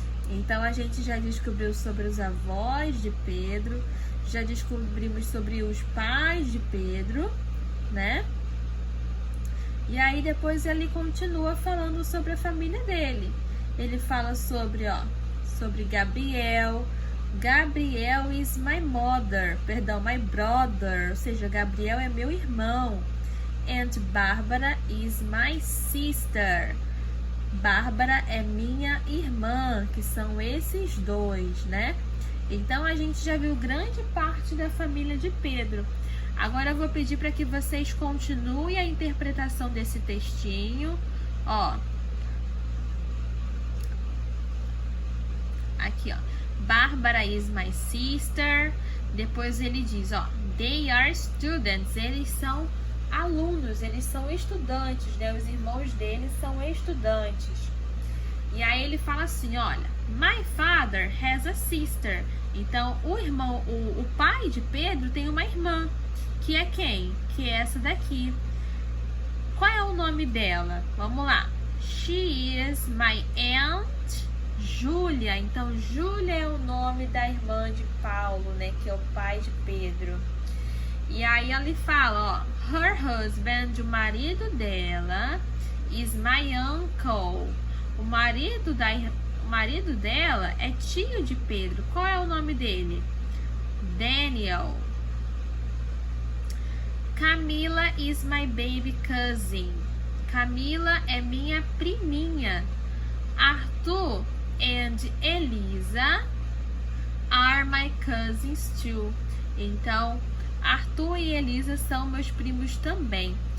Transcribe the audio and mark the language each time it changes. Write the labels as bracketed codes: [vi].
[pt] Então, a gente já descobriu sobre os avós de Pedro, já descobrimos sobre os pais de Pedro, né? E aí, depois ele continua falando sobre a família dele. Ele fala sobre, ó, sobre Gabriel. [en] Gabriel is my mother, [pt] perdão, [en] my brother, [pt] ou seja, Gabriel é meu irmão. [en] And Bárbara is my sister. [pt] Bárbara é minha irmã, que são esses dois, né? Então, a gente já viu grande parte da família de Pedro. Agora, eu vou pedir para que vocês continuem a interpretação desse textinho. Ó. Aqui, ó. [en] Bárbara is my sister. [pt] Depois ele diz, ó. [en] They are students. [pt] Eles são alunos, eles são estudantes, né? Os irmãos deles são estudantes. E aí ele fala assim, olha, [en] my father has a sister. [pt] Então, o pai de Pedro tem uma irmã, que é quem? Que é essa daqui. Qual é o nome dela? Vamos lá. [en] She is my aunt Júlia. [pt] Então, Júlia é o nome da irmã de Paulo, né? Que é o pai de Pedro. E aí ele fala, ó, [en] her husband, [pt] o marido dela, [en] is my uncle. [pt] O marido dela é tio de Pedro. Qual é o nome dele? Daniel. [en] Camila is my baby cousin. [pt] Camila é minha priminha. [en] Arthur and Elisa are my cousins too. [pt] Então, Arthur e Elisa são meus primos também.